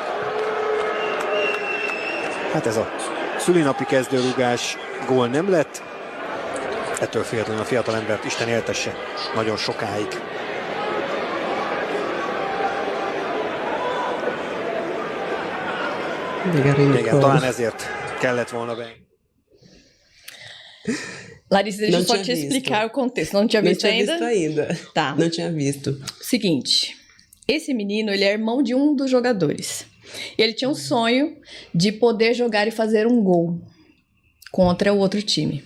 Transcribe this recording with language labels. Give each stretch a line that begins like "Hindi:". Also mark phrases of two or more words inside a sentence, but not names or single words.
Hungarian: Hát ez a szülinapi kezdőrugás gól nem lett, ettől függetlenül a fiatalembert Isten éltesse nagyon sokáig. Igen, talán ezért kellett volna be.
Portuguese: Larissa, deixa eu só te explicar o contexto. Não tinha visto ainda? Não tinha visto ainda. Tá. Não tinha visto. Seguinte, esse menino, ele é irmão de um dos jogadores. E ele tinha um sonho de poder jogar e fazer um gol contra o outro time.